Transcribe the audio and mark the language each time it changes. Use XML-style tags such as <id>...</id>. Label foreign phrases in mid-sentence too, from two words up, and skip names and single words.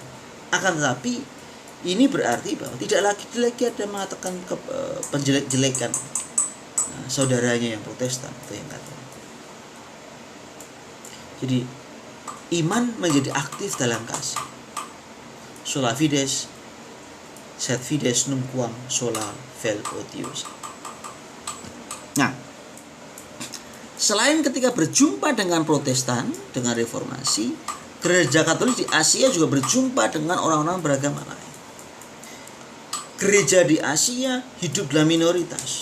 <id>Akan tetapi ini berarti bahwa tidak lagi ada mengatakan penjelek-jelekan saudaranya yang Protestan atau yang Katolik. Jadi iman menjadi aktif dalam kasih.</id> <la>Sola fides, sed fides num quam sola vel otiosa.</la> <id>Nah, selain ketika berjumpa dengan Protestan, dengan Reformasi, Gereja Katolik di Asia juga berjumpa dengan orang-orang beragama lain. Gereja di Asia hidup dalam minoritas.</id>